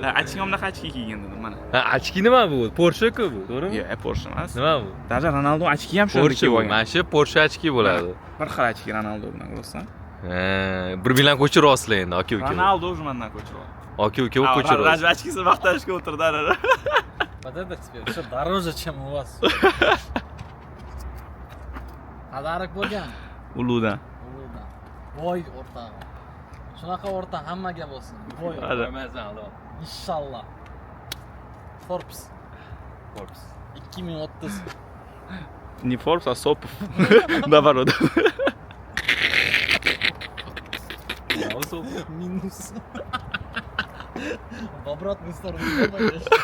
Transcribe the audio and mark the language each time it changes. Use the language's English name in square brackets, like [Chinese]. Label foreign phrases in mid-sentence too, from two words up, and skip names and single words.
[Uzbek] Achki ham achki kiygan dedim mana. Ha, achki nima bu? Porsche-ku bu, to'g'rimi? Yo'q, Porsche emas. Nima bu? Даже Ronaldo achki ham shunday Porsche kiyib bu. olgan. Mana shu Porsche achki bo'ladi. Bir xil achki Ronaldo bilan ko'rsan. Ha, bir bilan ko'chiryapsizlar endi, aka-uka. Ronaldo уже mendan ko'chiryapti. Aka-uka ko'chiryapsiz. Raj achkisi maqtanishga o'tirdi. [Russian] Вот это теперь все дороже, чем у вас. [Uzbek] Padarak bo'lgan. Uludan. Uludan. Voy o'rtog'im. Shunaqa o'rta hammaga bo'lsin. Voy. Inshaalloh. Forbes. 2030. [Russian] Не Forbes, а Sopov. Наоборот. Минус. В обратную сторону делаешь.